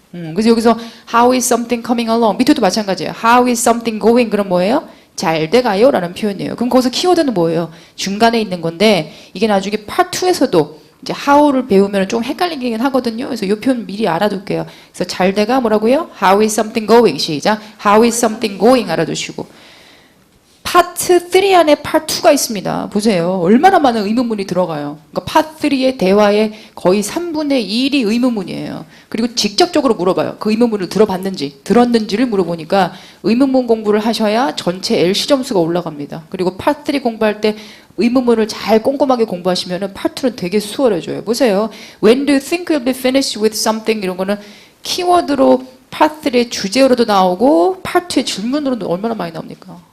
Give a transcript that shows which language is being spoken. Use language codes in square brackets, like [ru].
[ko] 그래서 여기서 [en] How is something coming along? [ko] 밑에도 마찬가지예요. [en] How is something going? [ko] 그럼 뭐예요? 잘 돼가요? 라는 표현이에요. 그럼 거기서 키워드는 뭐예요? 중간에 있는 건데 이게 나중에 파트 2에서도 이제 how를 배우면 좀 헷갈리긴 하거든요. 그래서 이 표현 미리 알아둘게요. 그래서 잘 돼가 뭐라고요? [en] How is something going? [ko] 시작. [en] How is something going? [ko] 알아두시고 파트 3 안에 파트 2가 있습니다. 보세요. 얼마나 많은 의문문이 들어가요. 그러니까 파트 3의 대화의 거의 3분의 1이 의문문이에요. 그리고 직접적으로 물어봐요. 그 의문문을 들었는지를 물어보니까 의문문 공부를 하셔야 전체 LC 점수가 올라갑니다. 그리고 파트 3 공부할 때 의문문을 잘 꼼꼼하게 공부하시면 파트 2는 되게 수월해져요. 보세요. [en] When do you think you'll be finished with something? [ko] 이런 거는 키워드로 파트 3의 주제어로도 나오고 파트 2의 질문으로도 얼마나 많이 나옵니까?